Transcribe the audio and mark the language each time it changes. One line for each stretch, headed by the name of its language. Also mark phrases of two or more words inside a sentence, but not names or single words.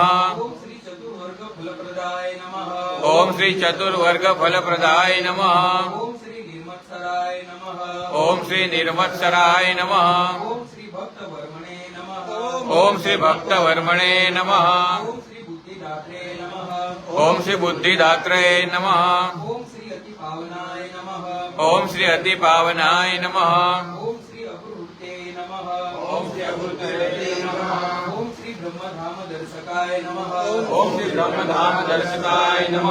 Sanskrit: ओम श्री चतुर्वर्ग फलप्रदाय नमः ओम श्री चतुर्वर्ग फलप्रदाय नमः ओम श्री निर्मत्सराय नमः ओम श्री निर्मत्सराय नमः ओम श्री भक्त वर्मणे नमः ओम श्री भक्तवर्मणे नमः ओम श्री बुद्धिदात्रे नमः ઓમ શ્રી બુદ્ધિદાત્રે નમઃ. ઓમ શ્રી અતિ પાવનાય નમઃ. ઓમ શ્રી અતિ પાવનાય નમઃ. ઓમ શ્રી અવૃત્તે નમઃ. ઓમ શ્રી અવૃત્તે નમઃ. ઓમ શ્રી બ્રહ્મધામ દર્શકાય નમઃ. ઓમ શ્રી બ્રહ્મધામ દર્શકાય નમઃ.